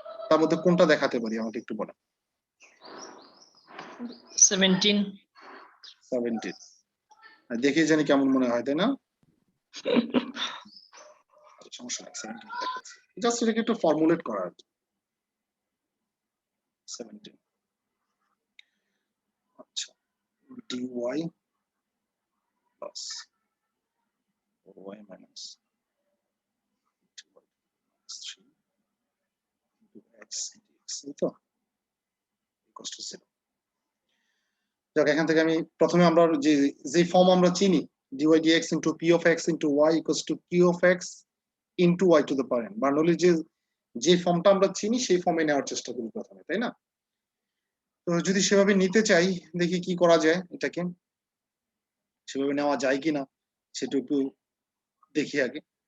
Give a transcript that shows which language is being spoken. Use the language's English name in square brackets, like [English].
[Bangla] তার মধ্যে কোনটা দেখাতে পারি আমাকে একটু বলেন। 17. 17 দেখে জানি কেমন মনে হয়, তাই না? সমস্যা নেই, 17 দেখাচ্ছি, জাস্ট এটাকে একটু ফর্মুলেট করা আর কি। [English] 17 আচ্ছা, dy plus 4y minus 2y minus 3 into x into x, [Bangla] এই তো [English] equals to 0। [Bangla] যাক, এখান থেকে আমি প্রথমে আমরা যে ফর্ম আমরা চিনি [English] dy dx into p of x into y equals to q of x into y to the power n, [Bangla] বার্নৌলির যে ফর্মটা আমরা চিনি সেই ফর্মে নেওয়ার চেষ্টা করি প্রথমে, তাই না? তো যদি সেভাবে নিতে চাই, দেখি কি করা যায়, এটাকে সেভাবে নেওয়া যায় কিনা সেটা একটু দেখি আগে।